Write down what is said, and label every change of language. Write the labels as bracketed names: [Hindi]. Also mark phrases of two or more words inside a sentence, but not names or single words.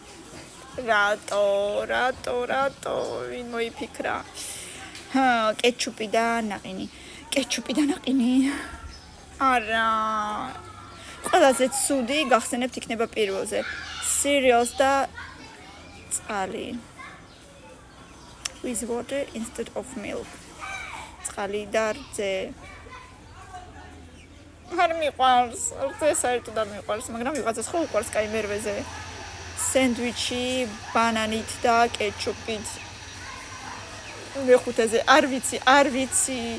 [Georgian] რატო ვინ მოიფიქრა? კეჩუპი და ნაყინი. არა. ყველაზე ცუდი გახსენებთ იქნება პირველზე. cereals და წყალი. [English] With water instead of milk. [Georgian] წყალი და რძე. არ მიყვარს, საერთოდ არ მიყვარს, მაგრამ ვიღაცას ხო უყვარს კაი მერვეზე. სენდვიჩი, ბანანით და კეჩუპით. მეხუთეზე არ ვიცი.